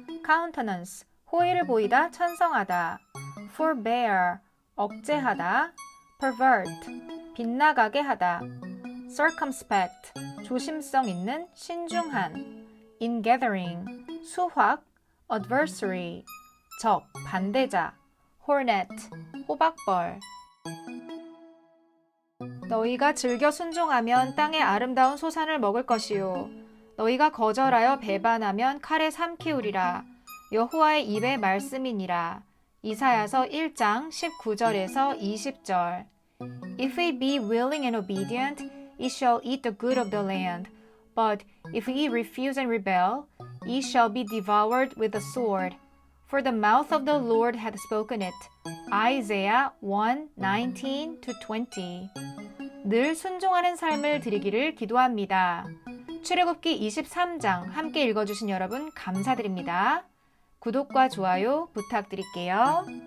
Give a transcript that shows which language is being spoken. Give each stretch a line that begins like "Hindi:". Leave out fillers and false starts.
Korean: countenance, 호의를 보이다, 찬성하다. forbear, 억제하다. pervert, 빗나가게 하다. circumspect, 조심성 있는, 신중한. ingathering, 수확. adversary, 적, 반대자. hornet, 호박벌. 너희가 즐겨 순종하면 땅의 아름다운 소산을 먹을 것이요. 너희가 거절하여 배반하면 칼에 삼키우리라. 여호와의 입의 말씀이니라. 이사야서 1장 19절에서 20절.
English: If we be willing and obedient, ye shall eat the good of the land. But if ye refuse and rebel, ye shall be devoured with the sword. For the mouth of the Lord hath spoken it. Isaiah 1:19-20.
Korean: 늘 순종하는 삶을 드리기를 기도합니다. 출애굽기 23장 함께 읽어주신 여러분 감사드립니다. 구독과 좋아요 부탁드릴게요.